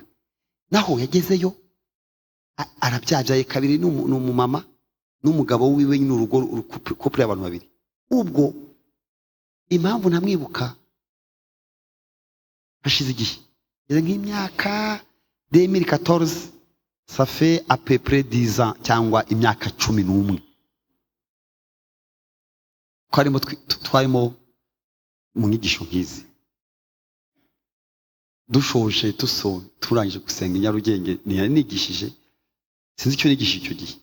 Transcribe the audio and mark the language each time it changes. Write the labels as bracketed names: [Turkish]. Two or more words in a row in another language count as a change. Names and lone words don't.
[Kinyarwanda] Naho yagezeyo arabyabyaye kabiri n'umumama n'umugabo wiwe n'urugo couple y'abantu babiri. Ubwo impamvu ntamwibuka hashize igihe nk'imyaka 2014, [French] ça fait à peu près 10 ans [Kinyarwanda] cyangwa imyaka 11. Twarimo mu nyigisho nkizi, dushoje turangije gusenga i Nyarugenge, nigishije sinzi icyo nigishije icyo gihe.